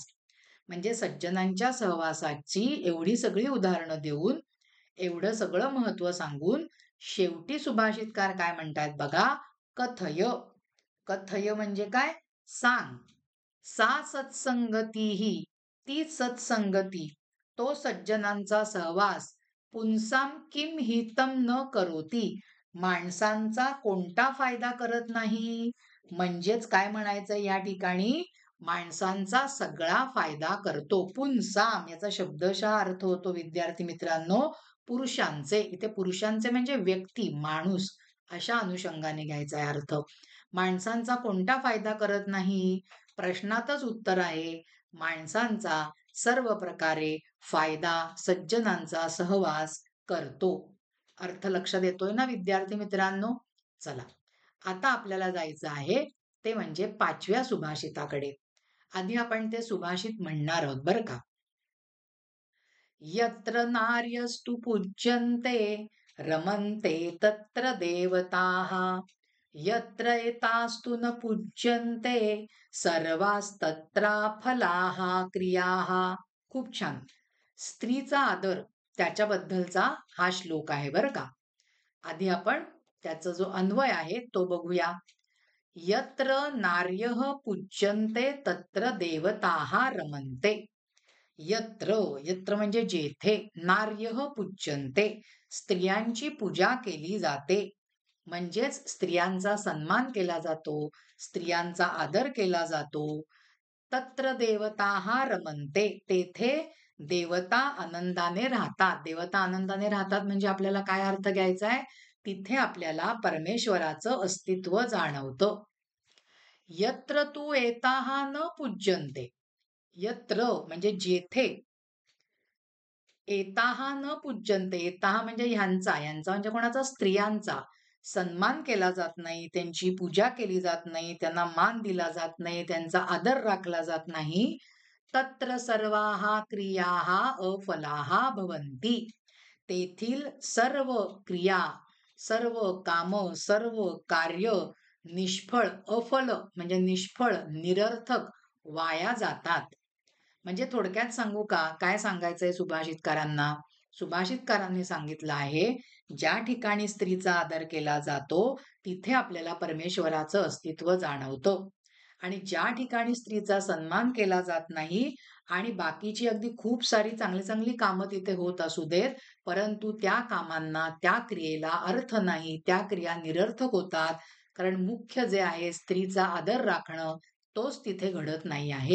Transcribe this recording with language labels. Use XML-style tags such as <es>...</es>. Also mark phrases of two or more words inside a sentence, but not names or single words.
<mr>म्हणजे सज्जनांच्या सहवासाची एवढी सगळी उदाहरणं देऊन, एवढं सगळं महत्व सांगून शेवटी सुभाषितकार काय म्हणतात बघा. कथय. कथय म्हणजे काय. सांग.</mr> <sa>सा सत्संगतीही.</sa> <mr>ती सत्संगती, तो सज्जनांचा सहवास.</mr> <sa>पुंसाम किम हितम न करोती.</sa> <mr>माणसांचा कोणता फायदा करत नाही. म्हणजेच काय म्हणायचं या ठिकाणी. माणसांचा सगळा फायदा करतो. पुंसाम याचा शब्दशः अर्थ होतो विद्यार्थी मित्रांनो पुरुषांचे. इथे पुरुषांचे म्हणजे व्यक्ती, माणूस अशा अनुषंगाने घ्यायचा आहे अर्थ. माणसांचा कोणता फायदा करत नाही. प्रश्नातच उत्तर आहे. माणसांचा सर्व प्रकारे फायदा सज्जनांचा सहवास करतो. अर्थ लक्षात येतोय ना विद्यार्थी मित्रांनो? चला, आता आपल्याला जायचं आहे ते म्हणजे 5व्या सुभाषिताकडे. आधी आपण ते सुभाषित म्हणणार आहोत बरं का.</mr> <sa>यत्र नार्यस्तु पूज्यन्ते रमन्ते तत्र देवताः यत्र एतास्तु न पूज्यन्ते सर्वास्तत्राफलाः क्रियाः.</sa> <mr>खूप छान. स्त्रीचा आदर त्याच्याबद्दलचा हा श्लोक आहे बरं का. आधी आपण त्याचा जो अन्वय आहे तो बघूया.</mr> <sa>यत्र नार्यः पूज्यन्ते तत्र देवताः रमन्ते. यत्र यत्र</sa> <mr>म्हणजे जेथे,</mr> <sa>नार्यः पूज्यन्ते</sa> <mr>स्त्रियांची पूजा केली जाते, म्हणजेच स्त्रियांचा सन्मान केला जातो, स्त्रियांचा आदर केला जातो.</mr> <sa>तत्र देवताः रमन्ते,</sa> <mr>तेथे देवता आनंदाने राहतात. देवता आनंदाने राहतात म्हणजे आपल्याला काय अर्थ घ्यायचा आहे? तिथे आपल्याला परमेश्वराचं अस्तित्व जाणवतं.</mr> <sa>यत्र तू एताः न पूज्यन्ते,</sa> <mr>यत्र म्हणजे जेथे,</mr> <sa>एताः न पूज्यन्ते,</sa> <mr>एताः म्हणजे ह्यांचा म्हणजे कोणाचा? स्त्रियांचा सन्मान केला जात नाही, त्यांची पूजा केली जात नाही, त्यांना मान दिला जात नाही, त्यांचा आदर राखला जात नाही.</mr> <sa>तत्र सर्वाः क्रियाः अफलाः भवन्ति,</sa> <mr>तेथील सर्व क्रिया, सर्व काम, सर्व कार्य निष्फळ, अफल म्हणजे निष्फळ, निरर्थक, वाया जातात. म्हणजे थोडक्यात सांगू का, काय सांगायचंय सुभाषितकारांना? सुभाषितकारांनी सांगितलं आहे, ज्या ठिकाणी स्त्रीचा आदर केला जातो तिथे आपल्याला परमेश्वराचं अस्तित्व जाणवतं, आणि ज्या ठिकाणी स्त्रीचा सन्मान केला जात नाही आणि बाकीची अगदी खूप सारी चांगली चांगली कामं तिथे होत असू देत, परंतु त्या कामांना, त्या क्रियेला अर्थ नाही, त्या क्रिया निरर्थक होतात, कारण मुख्य जे आहे स्त्रीचा आदर राखणं, तोच तिथे घडत नाही आहे.</mr>